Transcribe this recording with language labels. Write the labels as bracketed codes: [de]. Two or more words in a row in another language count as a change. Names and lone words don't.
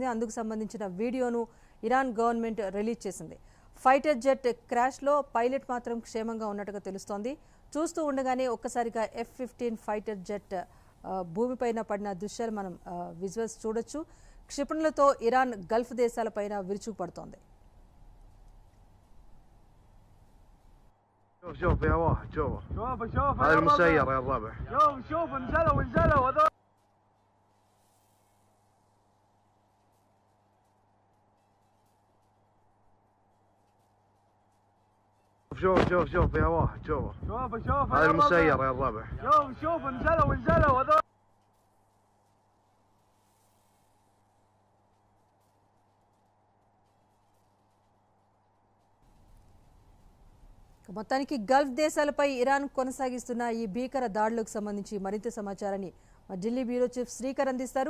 [te] అందుకు సంబంధించిన వీడియోను ఇరాన్ [en] government release [te] చేసింది. [en] fighter jet [te] క్రాష్లో పైలట్ మాత్రం క్షేమంగా ఉన్నట్టుగా తెలుస్తోంది. చూస్తూ ఉండగానే ఒక్కసారిగా F-15 [en] fighter jet [te] భూమిపైన పడిన దృశ్యాలు మనం విజువల్స్ చూడొచ్చు. క్షిపణులతో ఇరాన్ గల్ఫ్ దేశాలపైన విరుచుకుపడుతోంది. [ar] شوف يا واحد شوف هذا المسير يا الربع شوف انزلوا هذول شوف يا واحد شوف هذا المسير يا الربع شوف انزلوا هذول [te] మొత్తానికి గల్ఫ్ దేశాలపై ఇరాన్ కొనసాగిస్తున్న ఈ భీకర దాడులకు సంబంధించి మరింత సమాచారాన్ని మా ఢిల్లీ [en] bureau chief [te] శ్రీకర్ అందిస్తారు.